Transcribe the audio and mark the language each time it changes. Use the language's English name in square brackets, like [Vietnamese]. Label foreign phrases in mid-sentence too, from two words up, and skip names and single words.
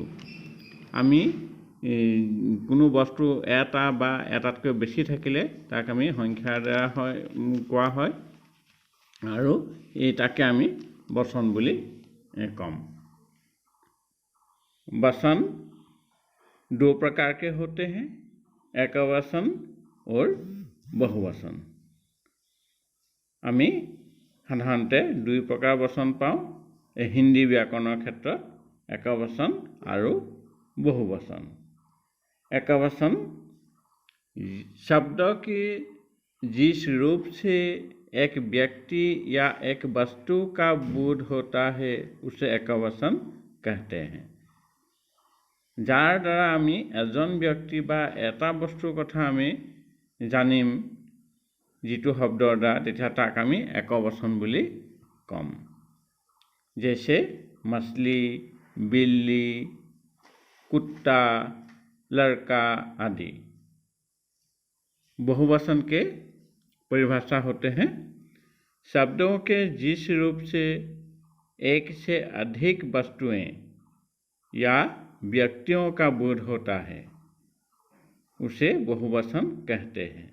[Assamese] আমি কোনো বস্তু এটা বা এটাতকৈ বেছি থাকিলে তাক আমি সংখ্যাৰ দ্বাৰা কোৱা হয় আৰু তাকে আমি বচন বুলি কম। [Hindi] वसन दो प्रकार के होते हैं, एकवचन और बहुवचन। [Assamese] আমি সাধাৰণতে দুই প্ৰকাৰ বচন পাওঁ হিন্দী व्याकৰণৰ ক্ষেত্ৰত, एकवचन আৰু बहुवचन। [Hindi] एकवचन शब्द के जिस रूप से एक व्यक्ति या एक वस्तु का बोध होता है उसे एकवचन कहते हैं। [Assamese] যাৰ দ্বাৰা আমি এজন ব্যক্তি বা এটা বস্তুৰ কথা আমি জানিম যিটো শব্দৰ দ্বাৰা, তেতিয়া তাক আমি একবচন বুলি কম। [Hindi] जैसे मछली, बिल्ली, कुत्ता, लड़का आदि। बहुवचन के परिभाषा होते हैं शब्दों के जिस रूप से एक से अधिक वस्तुएं या व्यक्तियों का बोध होता है उसे बहुवचन कहते हैं।